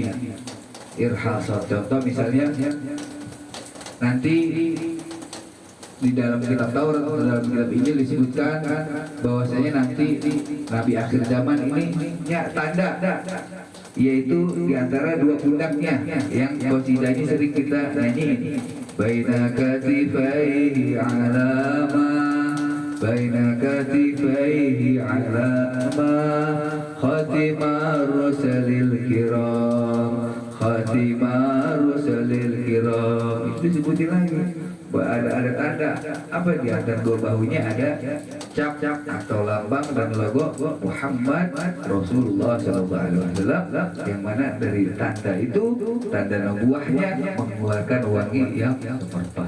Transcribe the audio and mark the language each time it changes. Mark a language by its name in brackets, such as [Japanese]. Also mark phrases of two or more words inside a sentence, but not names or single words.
[Indonesian] Irhasat, contoh misalnya nanti di dalam kitab Taurat atau dalam kitab Injil disebutkan bahwasanya nanti nabi akhir zaman ini tanda, yaitu di antara dua pundaknya yang qasidahnya sering kita nyanyi. [Arabic] بين كتفيه علامة، بين كتفيه علامة، خاتم الرسل الكرام، خاتم الرسل الكرام. [Indonesian] Itu disebutin lagi. Ada tanda apa di antara dua bahunya ada cap atau lambang dan logo Muhammad Rasulullah SAW, yang mana dari tanda itu tanda nubuahnya mengeluarkan wangi yang semerbak.